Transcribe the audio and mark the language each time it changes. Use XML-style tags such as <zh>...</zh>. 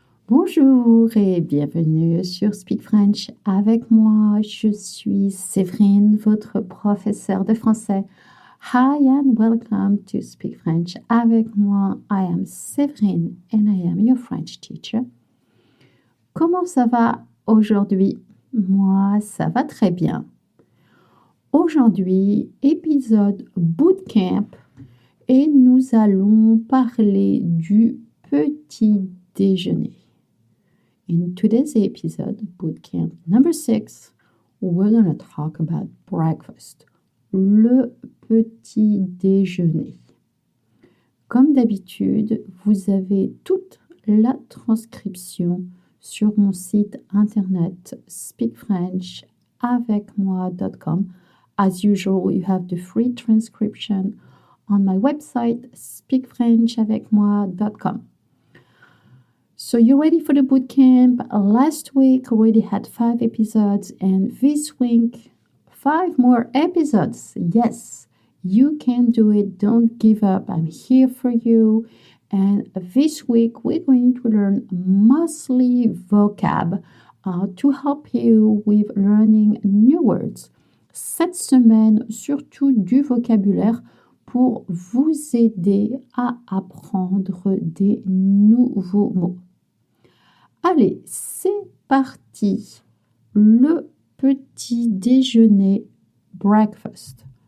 <fr>Bonjour et bienvenue sur Speak French avec moi. Je suis Séverine, votre professeure de français.</fr> <en>Hi and welcome to Speak French avec moi. I am Séverine and I am your French teacher.</en> <fr>Comment ça va aujourd'hui? Moi, ça va très bien. Aujourd'hui, épisode bootcamp et nous allons parler du petit déjeuner.</fr> <en>In today's episode, bootcamp number 6, we're going to talk about breakfast,</en> <fr>le petit déjeuner. Comme d'habitude, vous avez toute la transcription sur mon site internet speakfrenchavecmoi.com.</fr> <en>As usual, you have the free transcription on my website speakfrenchavecmoi.com. So you're ready for the bootcamp? Last week already had 5 episodes and this week 5 more episodes. Yes, you can do it. Don't give up. I'm here for you. And this week we're going to learn mostly vocab to help you with learning new words.</en> <fr>Cette semaine, surtout du vocabulaire pour vous aider à apprendre des nouveaux mots. Allez, c'est parti. Le petit déjeuner, breakfast.</fr>